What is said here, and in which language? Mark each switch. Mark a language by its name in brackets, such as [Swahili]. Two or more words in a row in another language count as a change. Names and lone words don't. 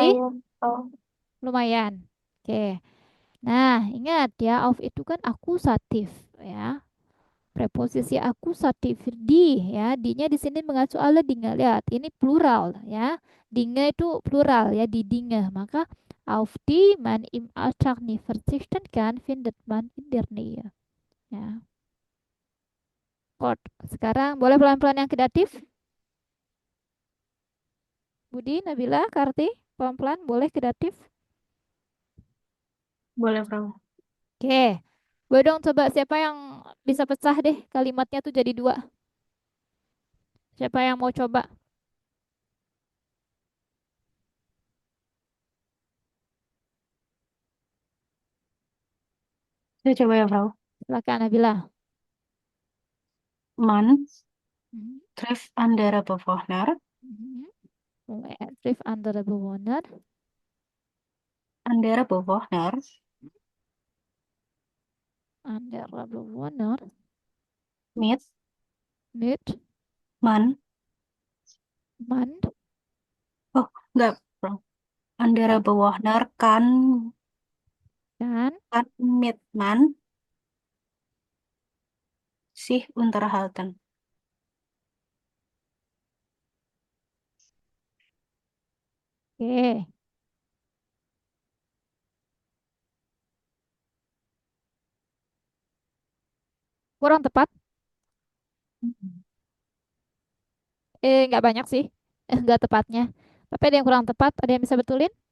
[Indonesian] lumayan. Oh, Lumayan. Oke. Nah, ingat ya, auf itu kan akusatif ya. Preposisi akusatif di ya, di-nya di sini mengacu [German] alle Dinge. [Indonesian] Lihat, ini plural ya. Dinge itu plural ya, di Dinge. [German] Maka auf die man im Alltag nicht verzichten kann, findet man in der Nähe. [Indonesian] Ya. Kod. Sekarang boleh pelan-pelan yang ke datif? Budi, Nabila, Karti, pelan-pelan boleh ke datif? Boleh, Frau. Oke. Boleh dong coba siapa yang bisa pecah deh kalimatnya tuh jadi dua. Siapa yang mau coba? Saya coba ya, Frau. Silakan Nabila. [German] Man Mhm. trifft andere Bewohner. [Indonesian] Mhm. Mulai aktif antara bewoner, [German] Andere Bewohner [Indonesian] antara bewoner, [German] mit mit, man. man, [Indonesian] Oh, enggak, Frau. Andere apa, [German] Bewohner [Indonesian] kan, [German] kan mit man sich unterhalten. [Indonesian] oke, kurang tepat, nggak banyak sih, nggak tepatnya, tapi ada yang kurang tepat, ada yang bisa betulin,